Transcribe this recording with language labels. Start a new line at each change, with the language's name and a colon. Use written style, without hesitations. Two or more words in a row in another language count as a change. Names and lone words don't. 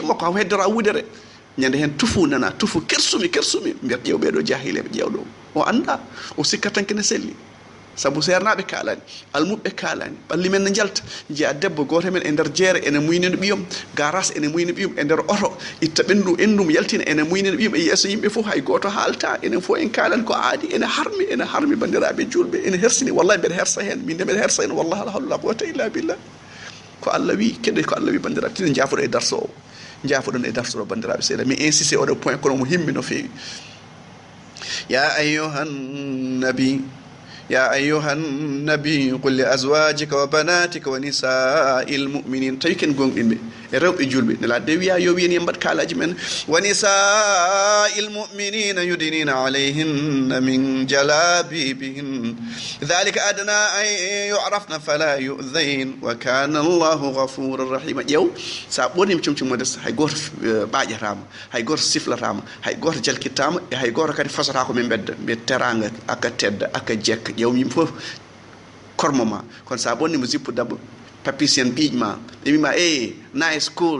Fula: makko haw heddora wudere ñande hen tufu nana tufu kersumi mbiyat ƴeew ɓeɗo jahileɓe ƴeewɗo o anda o sikkat tan kene selli saabu sernaɓe kalani almuɓe kalani ɓalli men ne jalta jiya debbo goto men e nder jeere ene muynino ɓiyom garas ene muynino ɓiyom e nder oto itta ɓendu endum yaltina ene muynino ɓiyom e yeeso yimɓe fof hay goto haalta enen fof en kalani ko aadi ene harmi bandiraɓe julɓe ene hersini wallahi mbeɗa hersa hen min de mbeɗa hersa hen wallahi
Arabic: لا حول ولا قوة إلا بالله
Fula: ko Allah wi kedde ko Allah wi bandiraɓe tinen jaafoɗo e darso o jaafoɗon e darso o bandiraɓe seeɗa mi insisté oɗo point kono mo himmi no feewi
Arabic: يا أيها النبي قل لأزواجك وبناتك ونساء المؤمنين
Fula: tawi ken gonɗinɓe e rewɓe julɓe nela de wiya yo wiyen yembat kaalaji men
Arabic: ونساء المؤمنين يدنين عليهن من جلابيبهن ذلك أدنى أن يعرفن فلا يؤذين وكان الله غفورا رحيما
Fula: ƴeew sa ɓonima comci modeste hay goto ɓaƴatama hay goto siflatama hay goto jalkittama e hay goto kadi fasata ko min bedda mbiye teranga aka tedda aka jekka ƴeew yimɓe fof kormo ma kono sa ɓonnimo zippu dabbo papis en ɓiijma ɓe mbima
English: nice school